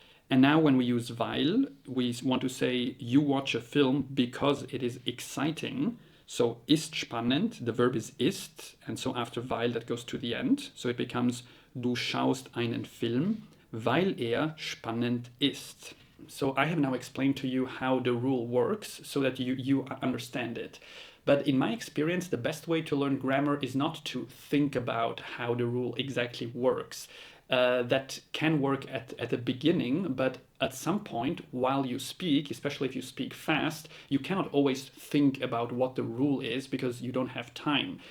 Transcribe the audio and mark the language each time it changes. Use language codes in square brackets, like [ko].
[en] And now when we use weil, we want to say you watch a film because it is exciting. So [de] ist spannend, [en] the verb is ist, and so after weil that goes to the end. So it becomes [de] du schaust einen Film, weil spannend ist. [en] So I have now explained to you how the rule works so that you understand it. But in my experience, the best way to learn grammar is not to think about how the rule exactly works. That can work at the beginning, but at some point while you speak, especially if you speak fast, you cannot always think about what the rule is because you don't have time.